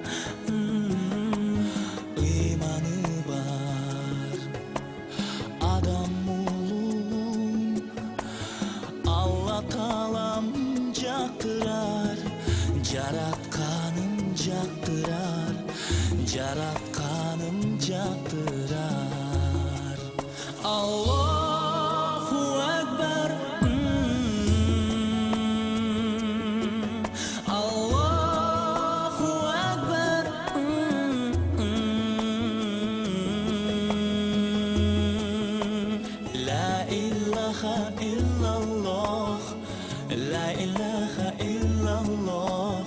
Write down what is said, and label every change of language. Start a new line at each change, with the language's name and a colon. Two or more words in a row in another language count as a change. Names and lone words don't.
Kazakh: Иманы бар адам ұлын Алла Таалам жақтырар, жаратқаным жақтырар, жаратқаным жақтырар.
Arabic: الله أكبر، الله أكبر. لا إله إلا الله، لا إله إلا الله.